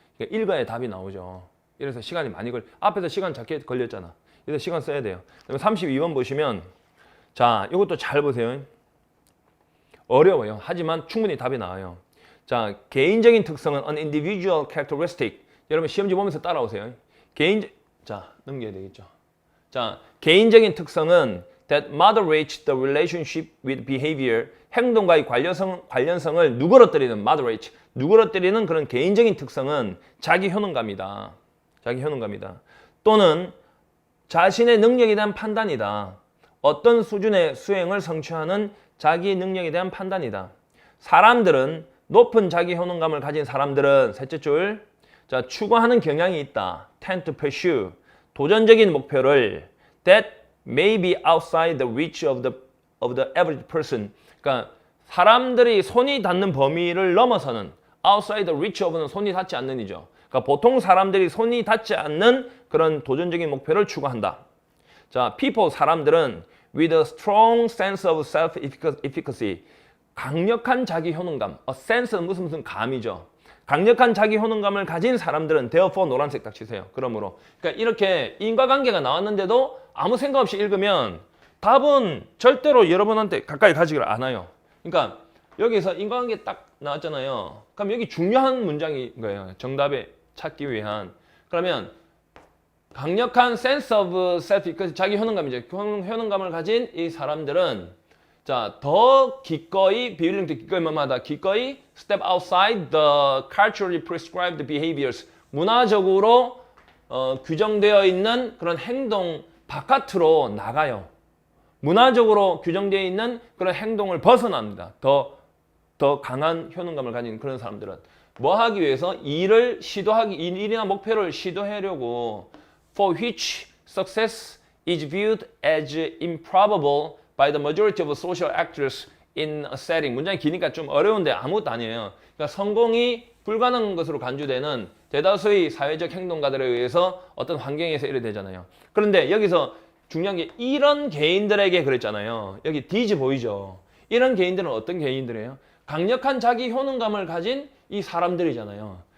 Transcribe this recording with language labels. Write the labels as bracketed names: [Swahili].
[Korean] 그러니까 일가의 답이 나오죠. 이래서 시간이 많이 앞에서 시간 작게 걸렸잖아. 그래서 시간 써야 돼요. 그다음에 32번 보시면 자, 이것도 잘 보세요. 어려워요. 하지만 충분히 답이 나와요. 자, 개인적인 특성은 [English] an individual characteristic. [Korean] 여러분 시험지 보면서 따라오세요. 자, 넘겨야 되겠죠. 자, 개인적인 특성은 [English] that moderates the relationship with behavior. [Korean] 행동과의 관련성을 누그러뜨리는 moderate. 누그러뜨리는 그런 개인적인 특성은 자기 효능감이다. 자기 효능감이다. 또는 자신의 능력에 대한 판단이다. 어떤 수준의 수행을 성취하는 자기 능력에 대한 판단이다. 사람들은 높은 자기 효능감을 가진 사람들은 셋째 줄 자, 추구하는 경향이 있다. [English] tend to pursue. [Korean] 도전적인 목표를 [English] that may be outside the reach of the average person. [Korean] 그러니까 사람들이 손이 닿는 범위를 넘어서는 [English] outside the reach of [Korean] 는 손이 닿지 않는 이죠. 그러니까 보통 사람들이 손이 닿지 않는 그런 도전적인 목표를 추구한다. [English] 자, people [Korean] 사람들은 [English] with a strong sense of self-efficacy [Korean] 강력한 자기 효능감. a sense는 무슨 감이죠. 강력한 자기 효능감을 가진 사람들은 therefore 노란색 딱 치세요. 그러므로 그러니까 이렇게 인과관계가 나왔는데도 아무 생각 없이 읽으면 답은 절대로 여러분한테 가까이 가지를 않아요. 그러니까 여기서 인과관계 딱 나왔잖아요. 그럼 여기 중요한 문장인 거예요. 정답에 찾기 위한. 그러면 강력한 [English] sense of self, [Korean] 자기 효능감이죠. 효능감을 가진 이 사람들은 자, 더 기꺼이, 비율링도 기꺼이 뭐마다 기꺼이 [English] step outside the culturally prescribed behaviors. [Korean] 문화적으로 규정되어 있는 그런 행동 바깥으로 나가요. 문화적으로 규정되어 있는 그런 행동을 벗어납니다. 더 강한 효능감을 가진 그런 사람들은 뭐 하기 위해서 일이나 목표를 시도하려고 [English] for which success is viewed as improbable by the majority of social actors in a setting. [Korean] 문장이 기니까 좀 어려운데 아무것도 아니에요. 그러니까 성공이 불가능한 것으로 간주되는 대다수의 사회적 행동가들에 의해서 어떤 환경에서 이래 되잖아요. 그런데 여기서 중요한 게 이런 개인들에게 그랬잖아요. 여기 these 보이죠? 이런 개인들은 어떤 개인들이에요? 강력한 자기 효능감을 가진 이 사람들이잖아요.